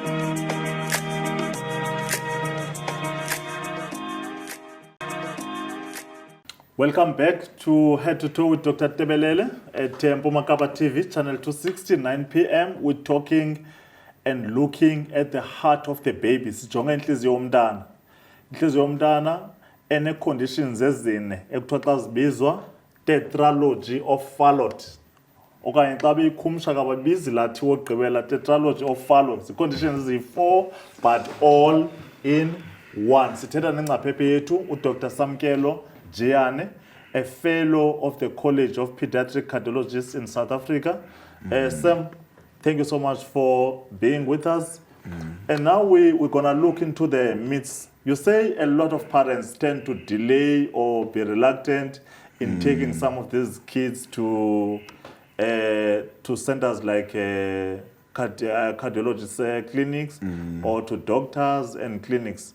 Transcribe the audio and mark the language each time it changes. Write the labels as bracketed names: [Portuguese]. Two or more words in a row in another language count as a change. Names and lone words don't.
[English] Welcome back to Head to Toe with Dr. Tebelele at Mpumakapa TV, channel 260, 9 p.m. We're talking and looking at the heart of the baby. [Xhosa] Sijonga inhliziyo yomntana. Inhliziyo yomntana ene conditions ezine ekuthiwa xa zibizwa Tetralogy of Fallot. Okanye xa beyikhumsha kababizi lathi wogqibela Tetralogy of Fallot. [English] The conditions eziyi-4 but all in one. [Xhosa] Sithetha nengcaphephe yethu uDr Samkelo Jiyana, [English] a fellow of the College of Pediatric Cardiologists in South Africa. Sam, thank you so much for being with us. And now we're going to look into the myths. You say a lot of parents tend to delay or be reluctant in taking some of these kids to centers like cardiologist clinics or to doctors and clinics.